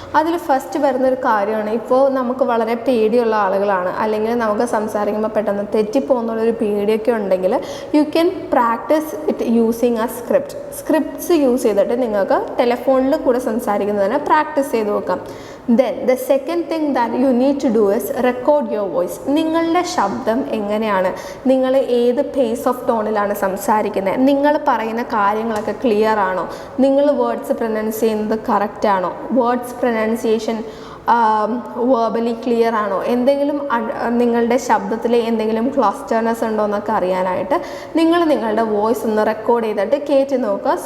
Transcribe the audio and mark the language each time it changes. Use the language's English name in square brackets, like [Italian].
[Malayalam] അതിൽ ഫസ്റ്റ് വരുന്നൊരു കാര്യമാണ്, ഇപ്പോൾ നമുക്ക് വളരെ പേടിയുള്ള ആളുകളാണ്, അല്ലെങ്കിൽ നമുക്ക് സംസാരിക്കുമ്പോൾ പെട്ടെന്ന് തെറ്റിപ്പോകുന്നുള്ളൊരു പേടിയൊക്കെ ഉണ്ടെങ്കിൽ [English] you can practise it using a scripts [Malayalam] use ചെയ്തിട്ട് നിങ്ങൾക്ക് ടെലിഫോണിൽ കൂടെ സംസാരിക്കുന്നതിന് പ്രാക്ടീസ് ചെയ്ത് നോക്കാം. [English] Then the second thing that you need to do is record your voice. [Malayalam] നിങ്ങളുടെ ശബ്ദം എങ്ങനെയാണ്, നിങ്ങൾ ഏത് പേസ് ഓഫ് ടോണിലാണ് സംസാരിക്കുന്നത്, നിങ്ങൾ പറയുന്ന കാര്യങ്ങളൊക്കെ ക്ലിയർ ആണോ, നിങ്ങൾ വേർഡ്സ് പ്രൊനൗൺസ് ചെയ്യുന്നത് കറക്റ്റ് ആണോ, വേർഡ്സ് പ്രൊനൗൺസിയേഷൻ വേർബലി ക്ലിയർ ആണോ, എന്തെങ്കിലും നിങ്ങളുടെ ശബ്ദത്തിൽ എന്തെങ്കിലും ക്ലസ്റ്റർനെസ് ഉണ്ടോ എന്നൊക്കെ അറിയാനായിട്ട് നിങ്ങൾ നിങ്ങളുടെ വോയിസ് ഒന്ന് റെക്കോർഡ് ചെയ്തിട്ട് കയറ്റി നോക്കുക.